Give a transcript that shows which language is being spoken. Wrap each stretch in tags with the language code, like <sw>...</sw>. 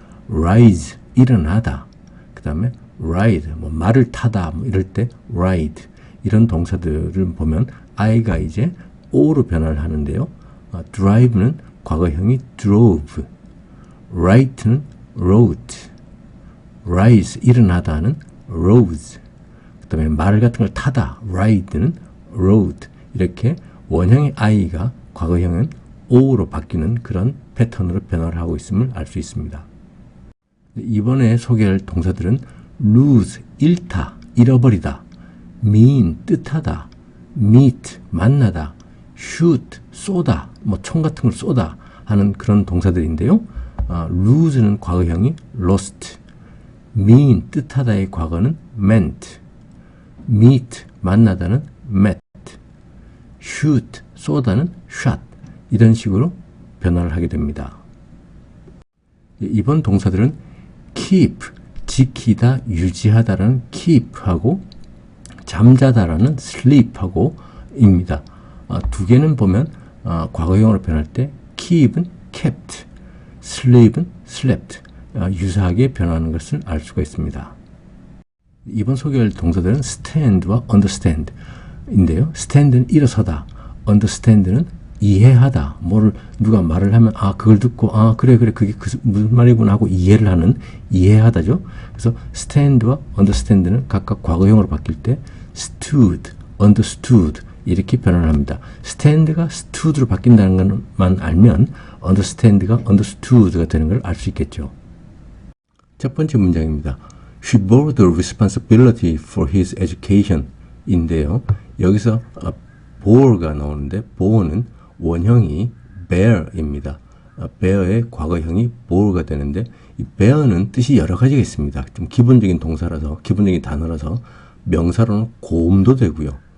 <ko>rise, 일어나다. 그 다음에 ride, 말을 타다 이럴 때 ride. 이런 동사들을 보면 I가 이제 O로 변화를 하는데요. drive는 과거형이 drove. write는 wrote. rise, 일어나다는 rose. 그 다음에 말 같은 걸 타다, ride는 rode. 이렇게 원형의 I가 과거형은 O로 바뀌는 그런 패턴으로 변화를 하고 있음을 알 수 있습니다. 이번에 소개할 동사들은 lose, 잃다, 잃어버리다. mean, 뜻하다. meet, 만나다. shoot, 쏘다, 총 같은 걸 쏘다 하는 그런 동사들인데요. lose는 과거형이 lost. mean, 뜻하다의 과거는 meant. meet, 만나다는 met. shoot, 쏘다는 shot. 이런 식으로 변화를 하게 됩니다. 이번 동사들은 keep, 지키다, 유지하다라는 keep하고 잠자다라는 sleep하고 입니다. 두 개는 보면 과거형으로 변할 때 keep은 kept, sleep은 slept 유사하게 변하는 것을 알 수가 있습니다. 이번 소개할 동사들은 stand와 understand 인데요. stand는 일어서다, understand는 이해하다. 누가 말을 하면 그걸 듣고 그래 그게 무슨 말이구나 하고 이해를 하는 이해하다죠. 그래서 stand와 understand는 각각 과거형으로 바뀔 때 stood, understood 이렇게 변화를 합니다. stand가 stood로 바뀐다는 것만 알면 understand가 understood가 되는 걸 알 수 있겠죠. 첫 번째 문장입니다.</ko> <en>She bore the responsibility for his education</en> <ko>인데요. 여기서 bore가 나오는데 bore는 원형이 bear입니다. bear의 과거형이 bore가 되는데 이 bear는 뜻이 여러 가지가 있습니다. 좀 기본적인 동사라서 기본적인 단어라서 명사로는 곰도 되고요.</ko>